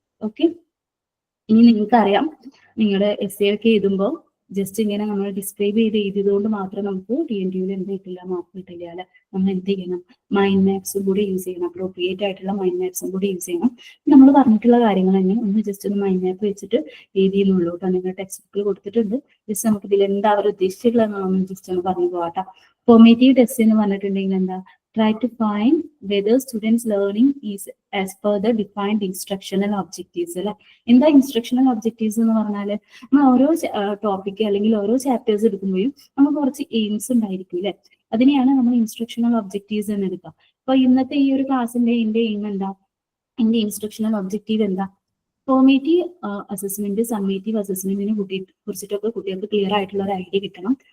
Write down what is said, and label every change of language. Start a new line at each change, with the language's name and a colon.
Malayalam: Okay, ഇനി നിങ്ങൾക്കറിയാം നിങ്ങളുടെ എസ് ഒക്കെ എഴുതുമ്പോൾ ജസ്റ്റ് ഇങ്ങനെ നമ്മൾ ഡിസ്ക്രൈബ് ചെയ്ത് എഴുതിയത് കൊണ്ട് മാത്രം നമുക്ക് TNT-യിൽ എന്ത് കിട്ടില്ല, മാർക്ക് കിട്ടില്ല അല്ലെ. നമ്മൾ എന്ത് ചെയ്യണം, മൈൻഡ് മാപ്സും കൂടി യൂസ് ചെയ്യണം, അപ്രോപ്രിയേറ്റ് ആയിട്ടുള്ള മൈൻഡ് മാപ്സും കൂടി യൂസ് ചെയ്യണം. നമ്മൾ പറഞ്ഞിട്ടുള്ള കാര്യങ്ങൾ തന്നെ ഒന്ന് ജസ്റ്റ് ഒന്ന് മൈൻഡ് മാപ്പ് വെച്ചിട്ട് എഴുതിയെന്നുള്ളൂ കേട്ടോ. നിങ്ങൾ ടെക്സ്റ്റ് ബുക്കിൽ കൊടുത്തിട്ടുണ്ട്. ജസ്റ്റ് നമുക്ക് ഇതിൽ എന്താ അവർ ഉദ്ദേശിച്ചിട്ടുള്ളതെന്ന് ജസ്റ്റ് ഒന്ന് പറഞ്ഞു പോകാട്ടോ. ഫോർമേറ്റീവ് ടെസ്റ്റ് എന്ന് പറഞ്ഞിട്ടുണ്ടെങ്കിൽ എന്താ,
English: try to find whether students learning is as per the defined instructional objectives
Malayalam: അല്ലെ. എന്താ ഇൻസ്ട്രക്ഷണൽ ഒബ്ജക്റ്റീവ്സ് എന്ന് പറഞ്ഞാല്, നമ്മൾ ഓരോ ടോപ്പിക് അല്ലെങ്കിൽ ഓരോ ചാപ്റ്റേഴ്സ് എടുക്കുമ്പോഴും നമുക്ക് കുറച്ച് എയിംസ് ഉണ്ടായിരിക്കും അല്ലെ, അതിനെയാണ് നമ്മൾ ഇൻസ്ട്രക്ഷണൽ ഒബ്ജക്റ്റീവ്സ് എന്ന് എടുക്കുക. അപ്പൊ ഇന്നത്തെ ഈ ഒരു ക്ലാസ്സിന്റെ എന്റെ എയിം എന്താ, എന്റെ ഇൻസ്ട്രക്ഷണൽ ഒബ്ജക്റ്റീവ് എന്താ, ഫോർമേറ്റീവ് അസസ്മെന്റ് സമ്മേറ്റീവ് അസസ്മെന്റിനെ കുറിച്ചിട്ടൊക്കെ കുട്ടികൾക്ക് ക്ലിയർ ആയിട്ടുള്ള ഒരു ഐഡിയ കിട്ടണം.